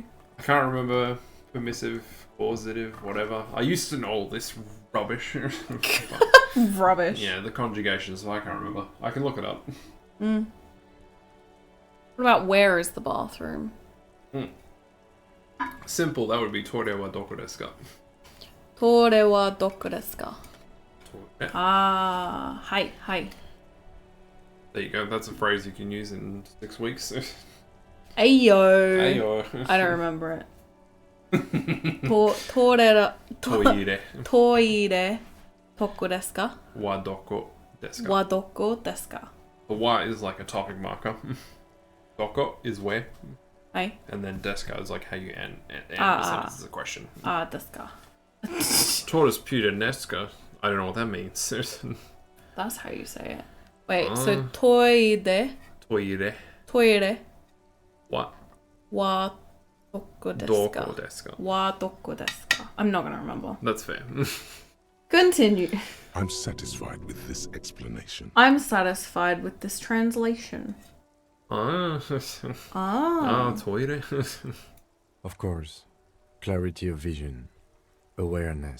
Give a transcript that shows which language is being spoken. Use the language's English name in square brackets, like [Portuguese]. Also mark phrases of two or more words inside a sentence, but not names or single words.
[English] I can't remember permissive, causative, whatever. I used to know all this rubbish. Rubbish. Yeah, the conjugations, I can't remember. I can look it up. What about where is the bathroom? Simple, that would be [Japanese] トイレはどこですか? トイレはどこですか? [English] Tore. Ah, hi. There you go, that's a phrase you can use in 6 weeks. Ayo. Ayo. I don't remember it. [Japanese] トイレどこですか? はどこですか? はどこですか? [English] The wa is like a topic marker. Doko is where. Hi. And then desu ka is like how you end the sentence is a question. [Japanese] ですか. Tortoise puta nesca. [English] I don't know what that means. That's how you say it. Wait, so toire. What? [Japanese] はどこですか? どこですか? はどこですか? [English] I'm not gonna remember. That's fair. Continue. I'm satisfied with this explanation. I'm satisfied with this translation. Toire. Of course. Clarity of vision. Awareness.